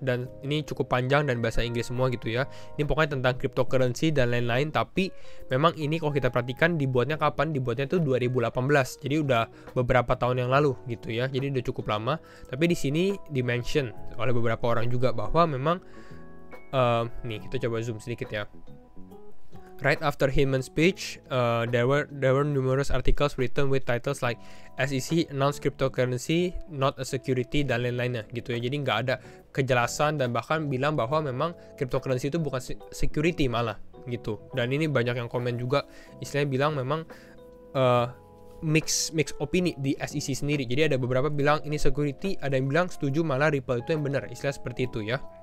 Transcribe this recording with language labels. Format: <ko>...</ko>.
<id>Dan ini cukup panjang dan bahasa Inggris semua gitu ya. Ini pokoknya tentang cryptocurrency dan lain-lain. Tapi memang ini kalau kita perhatikan dibuatnya kapan? Dibuatnya itu 2018. Jadi udah beberapa tahun yang lalu gitu ya. Jadi udah cukup lama. Tapi di sini di-mention oleh beberapa orang juga bahwa memang nih kita coba zoom sedikit ya.</id> <en>Right after Hinman's speech, there were numerous articles written with titles like SEC announced cryptocurrency not a security</en> <id>dan lain-lainnya gitu ya. Jadi nggak ada kejelasan dan bahkan bilang bahwa memang cryptocurrency itu bukan security malah gitu. Dan ini banyak yang komen juga, istilahnya bilang memang mix opini di SEC sendiri. Jadi ada beberapa bilang ini security, ada yang bilang setuju malah Ripple itu yang benar, istilah seperti itu ya.</id>